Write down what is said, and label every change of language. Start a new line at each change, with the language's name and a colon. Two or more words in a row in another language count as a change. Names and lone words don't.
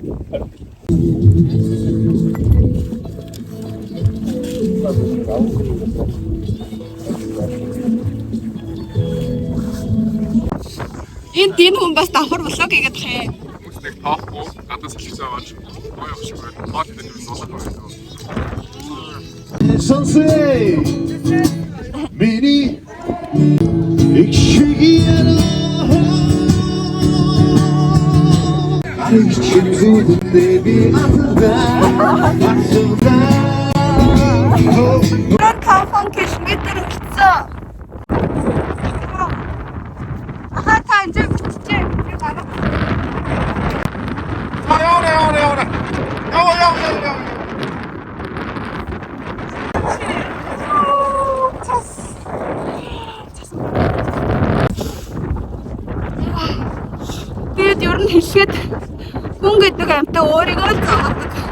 Mongolian: Энэ хүн бас давхар влог хийгээд хаа. Хүмүүс нэг тоохгүй гадаа салхицаа аваач. Гоё явах шиг байна. Хоол идэх юм болоо байна.
Dutch: Sunset, mini, ik schrik hier al. Ik schrik zo de baby
Mongolian: Уран 5 км хүрсэн. Ахаа та энэ биччихээ. Би гарах. Яваа. Бид ер нь хэлэхэд хүн гэдэг амьтаа өөрийгөө л зовоодог.